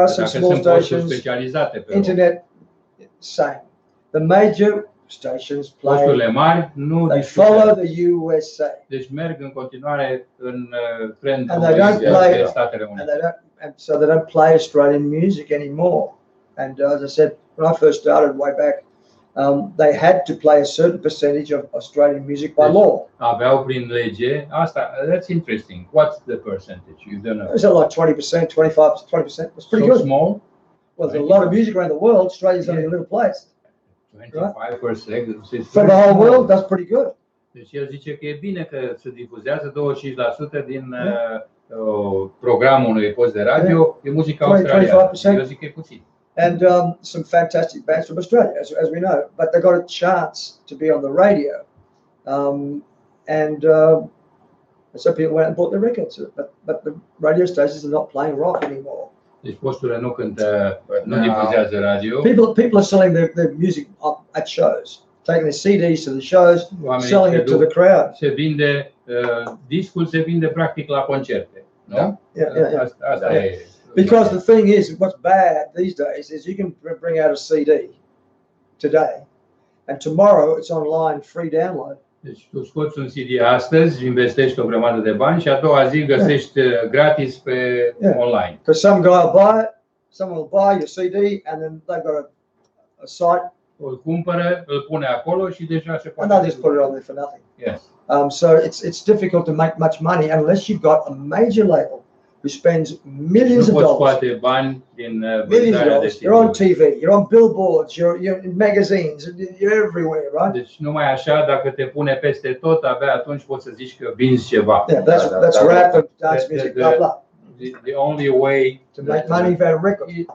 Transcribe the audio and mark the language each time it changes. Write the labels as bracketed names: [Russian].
[English] are some small stations. Internet, same. The major stations play. They follow the USA. [Romanian] Deci merg în continuare în trendul Statele Unite. [English] And so they don't play Australian music anymore. And as I said, when I first started way back, they had to play a certain percentage of Australian music by law. [Romanian] Aveau prin lege asta. [English] That's interesting. What's the percentage? You don't know. It's like 20%, 25%, 20%. It's pretty good. Small. Well, there's a lot of music around the world. Australia's only a little place. 25%. For the whole world, that's pretty good. [Romanian] Deci el zice că e bine că se difuzează 25% din programul unui post de radio e muzica australiană. Eu zic că e puțin. [English] And some fantastic bands from Australia, as we know, but they got a chance to be on the radio, and so people went and bought the records. But the radio stations are not playing rock anymore. [Romanian] Deci posturile nu cântă, nu difuzează radio. [English] People are selling their music at shows, taking their CDs to the shows, selling it to the crowd. [Romanian] Se vinde discul, se vinde practic la concerte, nu? [English] Yeah. [Romanian] Asta e. [English] Because the thing is, what's bad these days is you can bring out a CD today, and tomorrow it's online, free download. [Romanian] Deci tu scoți un CD astăzi, investești o grămadă de bani și a doua zi găsești gratis pe online. [English] Because some guy will buy it, someone will buy your CD, and then they've got a site. [Romanian] Îl cumpără, îl pune acolo și deja se poate. [English] And they just put it on there for nothing. Yes. So it's difficult to make much money unless you've got a major label who spends millions of dollars. Millions of dollars. You're on TV, you're on billboards, you're in magazines, you're everywhere, right? [Romanian] Deci numai așa, dacă te pune peste tot, abia atunci poți să zici că vinzi ceva. [English] Yeah, that's rap and dance music, blah blah. The only way to make money out of records.